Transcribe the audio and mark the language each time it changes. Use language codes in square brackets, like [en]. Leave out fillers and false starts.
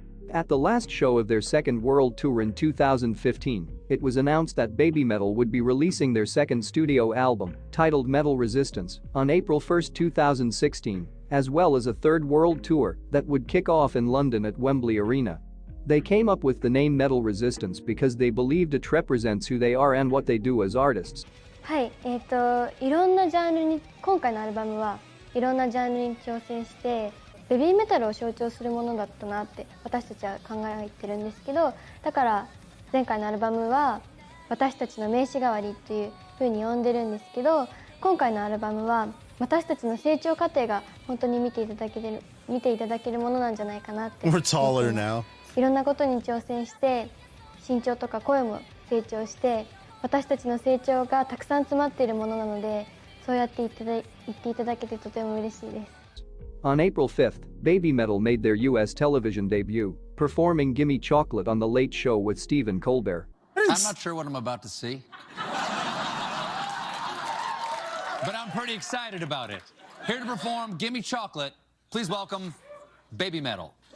[en] At the last show of their second world tour in 2015, it was announced that Babymetal would be releasing their second studio album, titled Metal Resistance, on April 1, 2016, as well as a third world tour that would kick off in London at Wembley Arena. They came up with the name Metal Resistance because they believed it represents who they are and what they do as artists. [ja] はい、いろんなジャンルに、今回のアルバムはいろんなジャンルに挑戦してベビーメタルを象徴するものだったなって私たちは考えてるんですけど、だから前回のアルバムは私たちの名刺代わりっていう風に呼んでるんですけど、今回のアルバムは私たちの成長過程が本当に見ていただけるものなんじゃないかなって。 [en] We're taller now. [ja] いろんなことに挑戦して身長とか声も成長して、私たちの成長がたくさん詰まっているものなので、そうやって言っていただけてとても嬉しいです。 [en] On April 5th, Babymetal made their US television debut, performing Gimme Chocolate on The Late Show with Stephen Colbert. I'm not sure what I'm about to see, but I'm pretty excited about it. Here to perform Gimme Chocolate, please welcome Babymetal.